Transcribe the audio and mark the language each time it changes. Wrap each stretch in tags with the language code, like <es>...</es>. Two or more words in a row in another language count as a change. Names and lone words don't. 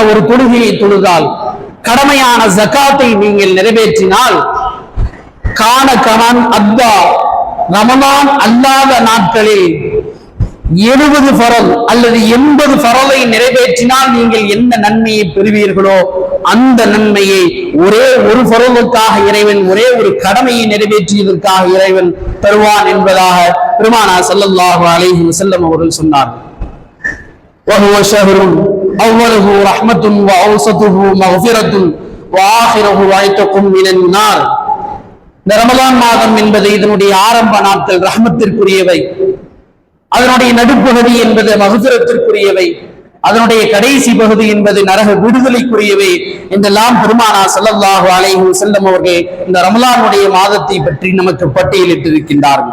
<ta>ஒரு தொழுகையை தொழுதால், கடமையான ஜகாத்தை நீங்கள் நிறைவேற்றினால்,</ta> <ar>كان كمن أدى</ar> <ta>ரமலான் அல்லாத நாட்களில் 70 ஃபரல் அல்லது 80 ஃபரலை நிறைவேற்றினால் நீங்கள் என்ன நன்மையை பெறுவீர்களோ அந்த நன்மையை ஒரே ஒரு ஃபரலுக்காக இறைவன், ஒரே ஒரு கடமையை நிறைவேற்றியதற்காக இறைவன் தருவான் என்பதாக பெருமானார்</ta> <ar>صلى الله عليه وسلم</ar> <ta>அவர்கள் சொன்னார்கள்.</ta> <ar>وهو شهر أوله رحمة وأوسطه مغفرة وآخره عتق من النار.</ar> <ta>இந்த ரமலான் மாதம் என்பது இதனுடைய ஆரம்ப நாட்கள் ரஹ்மத்திற்குரியவை, அதனுடைய நடுப்பகுதி என்பது மக்ஃபிரத்திற்குரியவை, அதனுடைய கடைசி பகுதி என்பது நரக விடுதலைக்குரியவை என்றெல்லாம் பெருமானார்</ta> <ar>صلى الله عليه وسلم</ar> <ta>அவர்கள் இந்த ரமலானுடைய மாதத்தை பற்றி நமக்கு பட்டியலிட்டிருக்கின்றார்கள்.</ta>